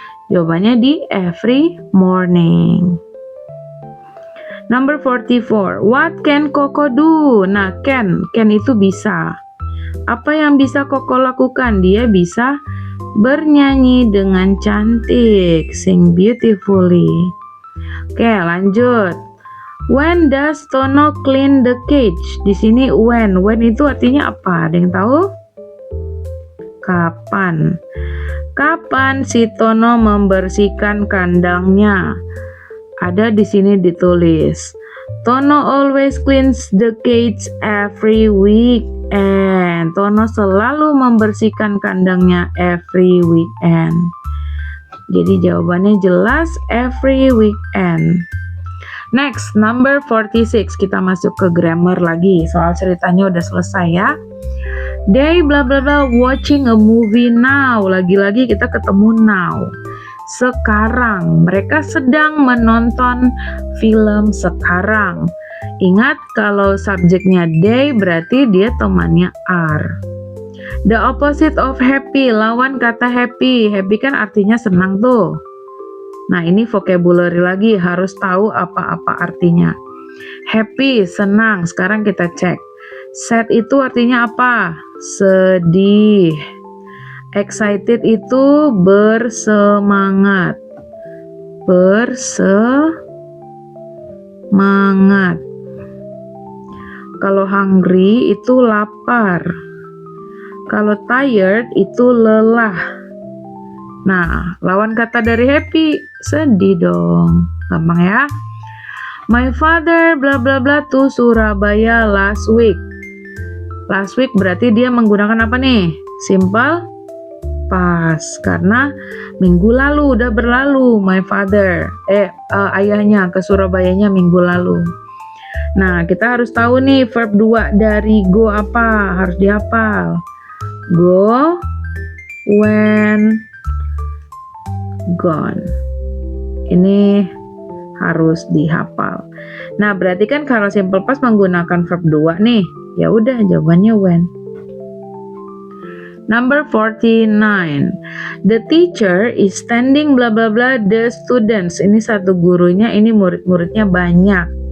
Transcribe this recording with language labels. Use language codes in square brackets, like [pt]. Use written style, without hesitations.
[id] Jawabannya di [en] every morning. Number 44. What can Coco do? [id] Nah, can itu bisa. Apa yang bisa Coco lakukan? Dia bisa bernyanyi dengan cantik, [en] sing beautifully. [id] Oke, lanjut. [en] When does Tono clean the cage? [id] Di sini when itu artinya apa? Ada yang tahu? Kapan? Kapan si Tono membersihkan kandangnya? Ada di sini ditulis. [en] Tono always cleans the cage every weekend. [id] Tono selalu membersihkan kandangnya [en] every weekend. [id] Jadi jawabannya jelas [en] every weekend. Next, number 46. [id] Kita masuk ke grammar lagi. Soal ceritanya udah selesai ya. [en] They bla bla bla watching a movie now. [id] Lagi-lagi kita ketemu now. Sekarang mereka sedang menonton film sekarang. Ingat kalau subjeknya they berarti dia temannya are. [en] The opposite of happy, [id] lawan kata happy. Happy kan artinya senang tuh. Nah, ini vocabulary lagi, harus tahu apa-apa artinya. Happy, senang. Sekarang kita cek. Sad itu artinya apa? Sedih. Excited itu bersemangat. Bersemangat. Kalau hungry itu lapar. Kalau tired itu lelah. Nah, lawan kata dari happy, sedih dong. Gampang ya. [en] My father bla bla bla to Surabaya last week. [id] Last week berarti dia menggunakan apa nih? Simple past, karena minggu lalu udah berlalu. [en] My father, [id] ayahnya ke Surabayanya minggu lalu. Nah, kita harus tahu nih verb 2 dari go apa? Harus dihafal. Go, when, gone. Ini harus dihafal. Nah, berarti kan kalau simple past menggunakan verb 2 nih. Ya udah, jawabannya when. [en] Number 49. The teacher is standing bla bla bla the students. [id] Ini satu gurunya, ini murid-muridnya banyak.